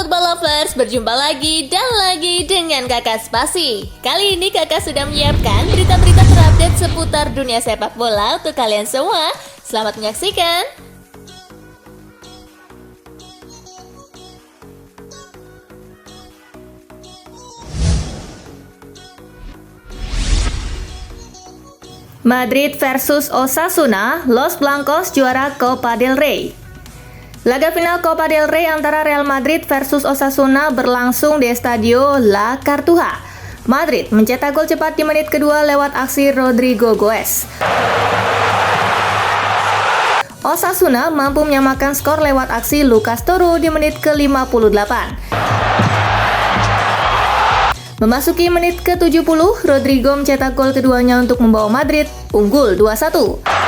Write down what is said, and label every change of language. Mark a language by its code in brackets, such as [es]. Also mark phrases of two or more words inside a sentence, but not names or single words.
[id] Lovers, berjumpa lagi dan lagi dengan Kakak Spasi. Kali ini Kakak sudah menyiapkan berita-berita terupdate seputar dunia sepak bola untuk kalian semua. Selamat menyaksikan. Madrid versus Osasuna, Los Blancos juara Copa del Rey. Laga final Copa del Rey antara Real Madrid versus Osasuna berlangsung di Estadio La Cartuja. Madrid mencetak gol cepat di menit kedua lewat aksi Rodrigo Goes. Osasuna mampu menyamakan skor lewat aksi Lucas Touro di menit ke-58. Memasuki menit ke-70, Rodrigo mencetak gol keduanya untuk membawa Madrid unggul 2-1.